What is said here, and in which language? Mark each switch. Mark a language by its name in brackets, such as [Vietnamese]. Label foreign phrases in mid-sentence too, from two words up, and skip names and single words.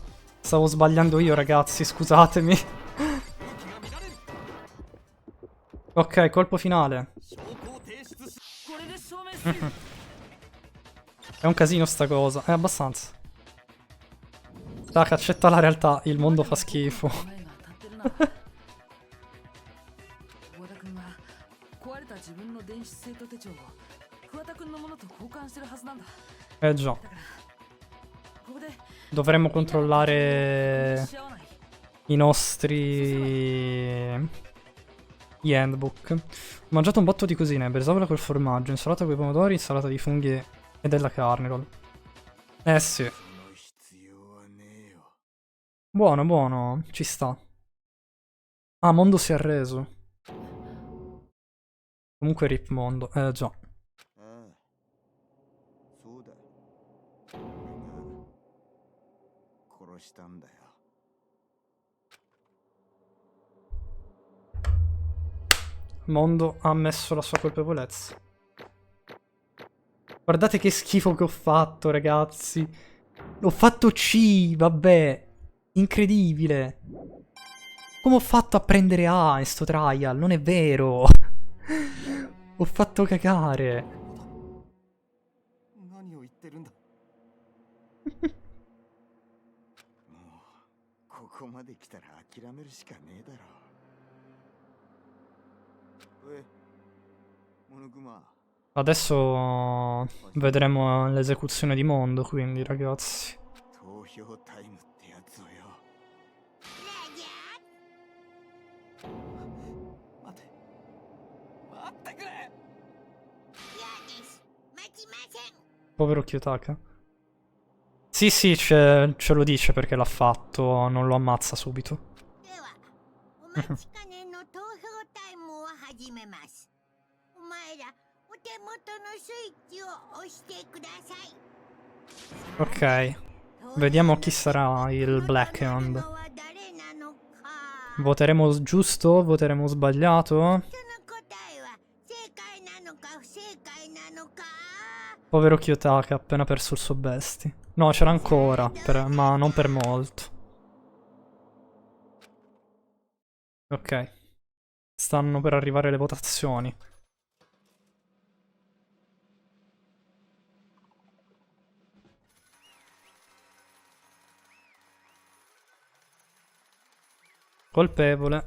[Italian] Stavo sbagliando io, ragazzi, scusatemi. Ok, colpo finale. [Japanese] 証拠を提出しこれで証明する [Italian] È un casino sta cosa. È abbastanza. Tac, accetta la realtà. Il mondo fa schifo. [Japanese] 考えが当たってるな桑田君は壊れた自分の電子生徒手帳を桑田君のものと交換してるはずなんだ [Italian] Eh già. [Japanese] ここで [Italian] Dovremmo controllare [Japanese] し合わない [Italian] i nostri... Gli handbook. Ho mangiato un botto di cosine. Bresaola col formaggio, insalata con i pomodori, insalata di funghi e della carne. Roll. Eh sì. [Japanese] その必要はねえよ。 [Italian] Buono, buono. Ci sta. Ah, Mondo si è arreso. Comunque rip Mondo. Già. [Japanese] ああ、そうだ。俺が殺したんだよ。 [Italian] Mondo ha ammesso la sua colpevolezza. Guardate che schifo che ho fatto, ragazzi. Ho fatto C, vabbè. Incredibile. Come ho fatto a prendere A in sto trial? Non è vero. Ho fatto cagare. [Japanese] 何を言ってるんだ。もうここまで来たら諦めるしかねえだろ。おい、モノクマ。 [Italian] Adesso vedremo l'esecuzione di Mondo, quindi, ragazzi. [Japanese] 投票タイムってやつをよ。待って待ってくれ。嫌です待ちません [Italian] Povero Kiyotaka. Sì, sì, ce lo dice perché l'ha fatto, non lo ammazza subito. [Japanese] ではお待ちかねの投票タイムを始めますお前らお手元のスイッチを押してください [Italian] Ok, vediamo chi sarà il Black Hand. [Japanese] 投票の誰なのか [Italian] Voteremo giusto? Voteremo sbagliato? [Japanese] その答えは正解なのか不正解なのか [Italian] Povero Kiyotaka, ha appena perso il suo bestie. No, c'era ancora, ma non per molto. Ok. Stanno per arrivare le votazioni. Colpevole.